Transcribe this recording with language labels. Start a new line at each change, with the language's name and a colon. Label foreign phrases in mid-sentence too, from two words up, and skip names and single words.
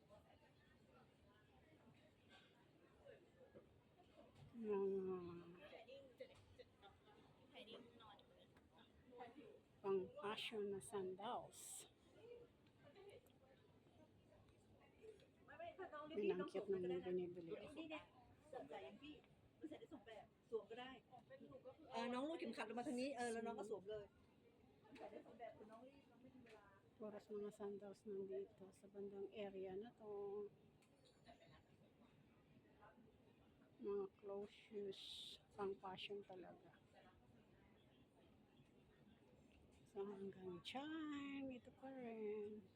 Filipino: Pang fashion na sandals. Pinangkit na nang binibili ako.
Thai: สวมก็ได้น้องลูกเข็มขัดมาทางนี้แล้วน้องก็สวมเลยใส่ได้สองแบบคุณน้องรีบน้องไม่มีเวลา
Filipino: Puros mga sandals nandito sa bandang area na to. Mga
English: clothes shoes,
Filipino: pang fashion talaga. So hanggang dyan, ito pa rin.